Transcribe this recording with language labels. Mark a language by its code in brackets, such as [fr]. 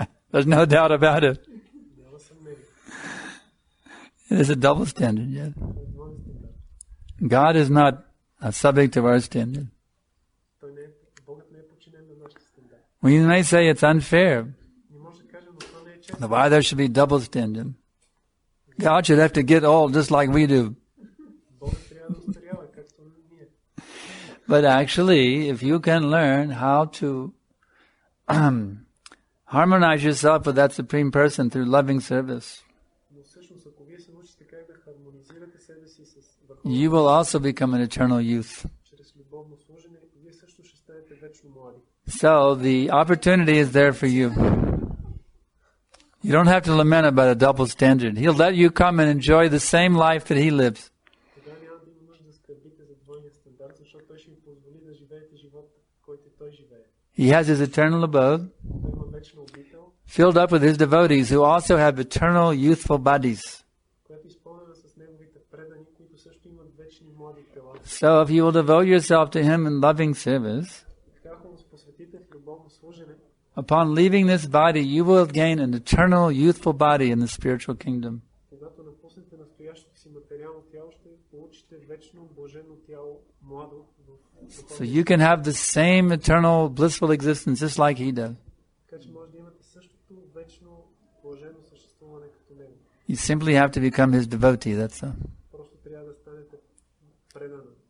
[en] There's no doubt about it. [bg] Няма съмнение. [en] It is a double standard, yes. [bg] Това е двоен стандарт. [en] God is not subject to our standard. [bg] Богът не е подчинен на нашите стандарти. [en] We may say it's unfair. [bg] Не може да кажем, но това не е честно. [en] Why there should be double standard? God should have to get old just like we do. [bg] Богът трябва да устарява, както ние. [en] But actually, if you can learn how to harmonize yourself with that Supreme Person through loving service, [bg] Но всъщност, ако вие се научите как да хармонизирате себе си с [en] you will also become an eternal youth. [bg] чрез любовно служене, вие също ще станете вечно млади. [en] So the opportunity is there for you. You don't have to lament about a double standard. He'll let you come and enjoy the same life that He lives. [bg] Тогава няма да има нужда да скърбите за двойния стандарт, защото той ще ви позволи да живеете живот, който той живее. [en] He has His eternal abode, [bg] Той има вечна обител, [en] filled up with His devotees who also have eternal youthful bodies. [bg] която е изпълнена с неговите предани, които също имат вечни млади тела. [en] So if you will devote yourself to Him in loving service, [bg] Така, ако му посветите любовно служене, [en] upon leaving this body, you will gain an eternal, youthful body in the spiritual kingdom. [bg] когато напуснете настоящото си материално тяло, ще получите вечно блажено тяло, младо в [en] So you can have the same eternal, blissful existence just like he does. [bg] Така че може да имате същото вечно блажено съществуване като него. [en] You simply have to become his devotee, that's all. [bg] Просто трябва да станете предана.